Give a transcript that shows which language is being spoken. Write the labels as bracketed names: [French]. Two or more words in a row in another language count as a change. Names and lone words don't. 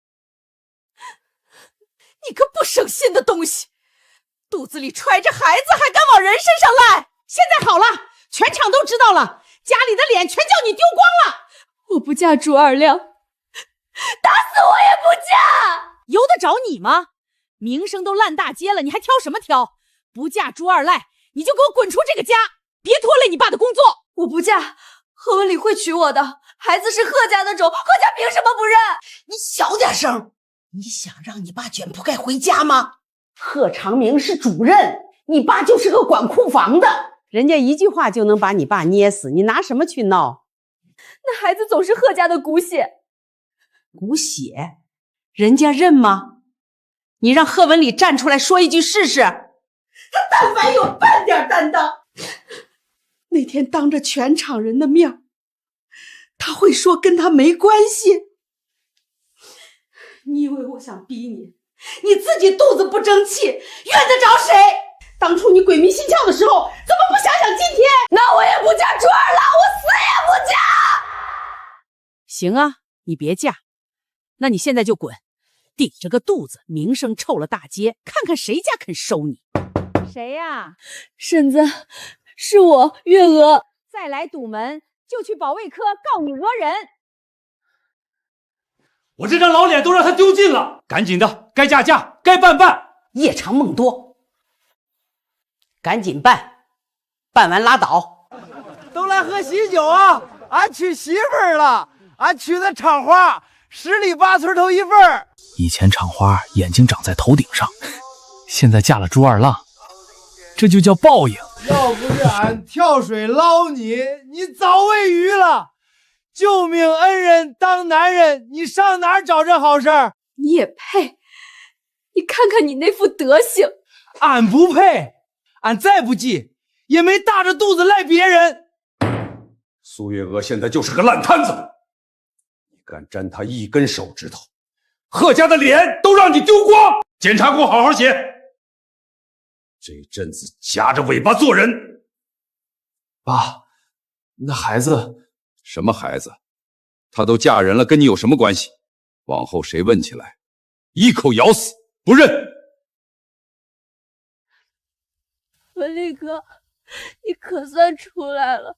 [Chinese] 你個不省心的東西，肚子裡揣着孩子還敢往人身上賴！現在好了，全場都知道了，家裡的臉全叫你丟光了。我不嫁朱二亮，打死我也不嫁！由得着你嗎？名聲都爛大街了，你還挑什麼挑？不嫁朱二賴，你就給我滾出這個家，別拖累你爸的工作。我不嫁，賀文禮會娶我的，孩子是賀家的種，賀家憑什麼不認？你小點聲！你想讓你爸捲鋪蓋回家嗎？賀長明是主任，你爸就是個管庫房的，人家一句話就能把你爸捏死，你拿什麼去鬧？那孩子總是賀家的骨血。骨血？人家認嗎？你讓賀文禮站出來說一句試試。他但凡有半點擔當，那天當着全場人的面，他会说跟他没關係？你以為我想逼你？你自己肚子不爭氣，怨得着誰？當初你鬼迷心竅的時候，怎麼不想想今天？那我也不嫁朱二郎，我死也不嫁。行啊，你別嫁，那你現在就滾，頂着個肚子，名聲臭了大街，看看誰家肯收你。誰呀？婶子，是我月娥。再來堵門，就去保衛科告你訛人。我這張老臉都讓他丟盡了，趕緊的，該嫁嫁，該辦辦。夜長夢多，趕緊辦，辦完拉倒。都來喝喜酒啊！俺娶媳婦兒了，俺娶的廠花，10里8村頭一份兒。以前廠花眼睛長在頭頂上，現在嫁了朱二浪，這就叫報應。要不是俺跳水撈你，你早餵魚了。救命恩人當男人，你上哪兒找這好事兒？你也配？你看看你那副德行。俺不配，俺再不濟也沒大着肚子賴別人。蘇月娥現在就是個爛攤子，你敢沾她一根手指頭，賀家的臉都讓你丟光。檢查給我好好寫，這陣子夾着尾巴做人。爸，那孩子。什麼孩子？她都嫁人了，跟你有什麼關係？往後誰問起來，一口咬死，不認。文麗哥，你可算出來了！